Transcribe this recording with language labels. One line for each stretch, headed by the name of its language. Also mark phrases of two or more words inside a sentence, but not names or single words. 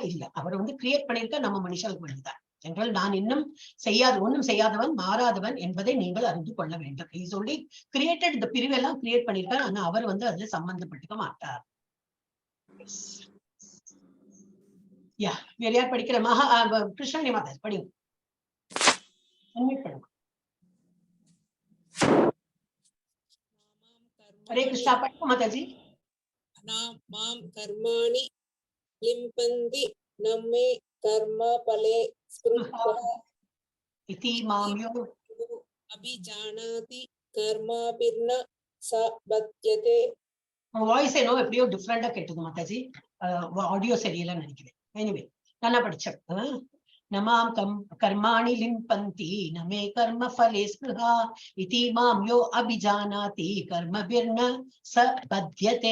Tamil: இல்ல, அவர் வந்து கிரியேட் பண்ணியிருக்க நம்ம மனுஷனுக்கு பண்ணிதான். என்றால் நான் இன்னும் ஒன்னும் செய்யாதவன், மாறாதவன் என்பதை நீங்கள் அறிந்து கொள்ள வேண்டும். சொல்லி கிரியேட்டட், இந்த பிரிவெல்லாம் கிரியேட் பண்ணியிருக்கார். ஆனா அவர் வந்து அதுல சம்பந்தப்பட்டுக்க மாட்டார். யா, வேற யார் படிக்கிற? கிருஷ்ணனி மாதா படிங்க.
Hindi: हरे कृष्णा पढ़ो माताजी।
Sanskrit: माम कर्माणि लिम्पन्ति नमे कर्म फले स्पृहः इति मां यो अभिजानाति कर्माभिर्न स बध्यते.
Tamil: வாய்ஸ் ஏனோ எப்படியோ டிஃபரெண்டா கேட்டது மாதாஜி, ஆடியோ சரியில்லைன்னு நினைக்கிறேன். எனிவே நல்லா படிச்சேன்.
Sanskrit: नमाम् कर्माणि लिम्पन्ति नमे कर्म फले स्पृहा इति मां यो अभिजानाति कर्मभिर्न स बध्यते.